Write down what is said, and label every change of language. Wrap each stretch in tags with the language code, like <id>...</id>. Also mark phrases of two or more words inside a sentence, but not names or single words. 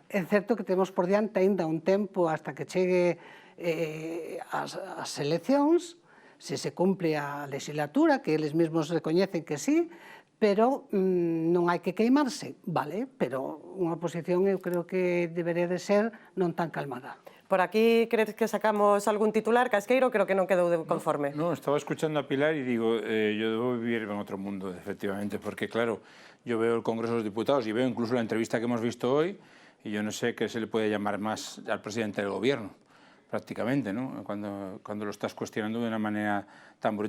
<gl>É certo que temos por diante ainda un tempo hasta que chegue as eleccións, se se cumpre a legislatura, que eles mesmos recoñecen que sí, pero non hai que queimarse, vale, pero unha oposición eu creo que debería de ser non tan calmada. Por aquí,</gl> <es>crees que sacamos algún titular?</es> <gl>Casqueiro creo que non quedou conforme.</gl> <es>No, estaba escuchando a Pilar y digo, yo debo vivir en otro mundo, efectivamente, porque claro, yo veo el Congreso de los Diputados y veo incluso la entrevista que hemos visto hoy y yo no sé qué se le puede llamar más al presidente del gobierno, prácticamente, ¿no? Cuando lo estás cuestionando de una manera tan brutal.</es>